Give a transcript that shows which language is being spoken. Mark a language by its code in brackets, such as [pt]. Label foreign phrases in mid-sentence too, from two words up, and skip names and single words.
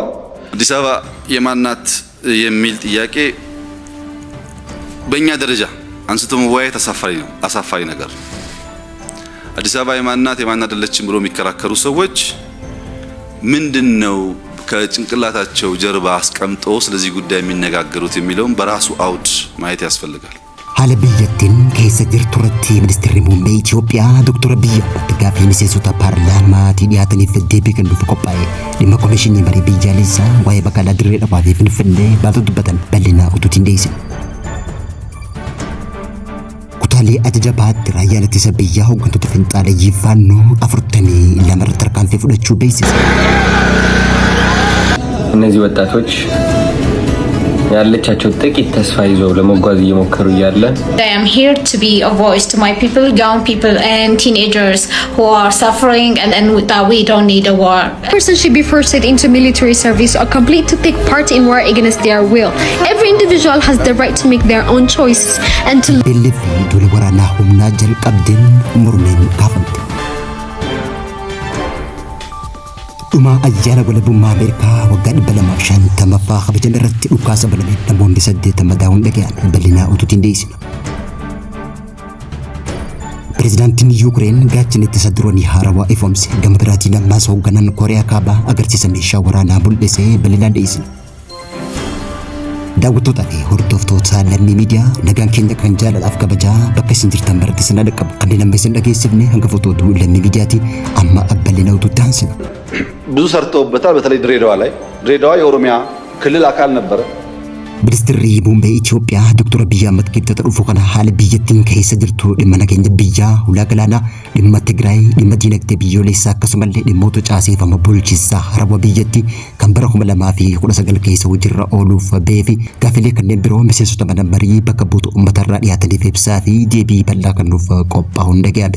[am] አዲስ አበባ የማን ናት የሚል ጥያቄ በእኛ ደረጃ አንስቶ መወያየት አሳፋሪ ነገር። አዲስ አበባ የማን ናት የማን አይደለችም ብሎ የሚከራከሩ ሰዎች ምንድነው ከጭንቅላታቸው ጀርባ አስቀምጦ ስለዚህ ጉዳይ የሚነጋገሩት የሚለውን በራሱ አውድ ማየት ያስፈልጋል። [om] haala biyyattiin keessa jirtu irratti ministeerri muummee Itoophiyaa Dr. Abiy Ahmed gaaffii miseensota paarlaamaatii dhiyaataniif deebii kennuuf qophaa'e dhimma komishinii marii biyyaalessaa waa'ee magaalaa Dirree Dhawaa fi Finfinnee baatota dubbatan bal'inaa utuutiin dhiyeessine. Kutaalee ajaja baatti raayyaan ittisa biyyaa hooggantoota finxaaleeyyii faannoo 42 irratti tarkaanfii fudhachuu beeksise. [am] እነዚህ ወጣቶች ያለቻቸው ጥቂት ተስፋ ይዘው ለመጓዝ እየሞከሩ እያለ [en] I am here to be a voice to my people, young people and teenagers who are suffering and that we don't need a war. Person should be forced into military service or complete to take part in war against their will. Every individual has the right to make their own choices and to [om] live dole waraanaa humnaa jalqabdeen mormeen kaafamte. Dhuma ayyaana walabummaa Ameerikaa waggaa 250ffaa kabajan irratti dhukaasa banameen namoonni 8 madaa'uun dhaga'an bal'inaa utuutiin dhiyeessina. Pireezidaantiin Yuukireen gaachana ittisa diroonii haarawaa ifoomse gama biraatiin ammaas hoogganaan Kooriyaa Kaabaa agarsiisa meeshaa waraanaa mul'isee bal'inaan dhiyeessina. Daawwattoota fi hordoftoota lammii miidiyaa nagaan keenya kan jaalalaaf kabajaa bakka isin jirtan maratti isin dhaqqabu kanneen amma isin dhageessifne hanga footootu lammii miidiyaati amma bal'inaa utuutti aansina. [am] ብዙ ሰርተውበታል። በተለይ ድሬዳዋ ላይ ድሬዳዋ የኦሮሚያ ክልል አካል ነበረ። [om] Ministeerri muummee Itoophiyaa Dr. Abiy Ahmed keessatti dhufu kana haala biyyattiin keessa jirtu dhimma nageenya biyyaa ulaa galaanaa dhimma Tigraay dhimma diinagdee biyyoolessaa akkasumallee dhimmoota caaseffama bulchiinsaa haarawaa biyyattii kan bara 2019 keessa hojiirra ooluuf ba'ee fi gaaffilee kanneen biroo miseensota mana marii bakka buutu uummatarraa dhiyaataniif ibsaa fi deebii bal'aa kennuuf qophaa'uun dhaga'ame.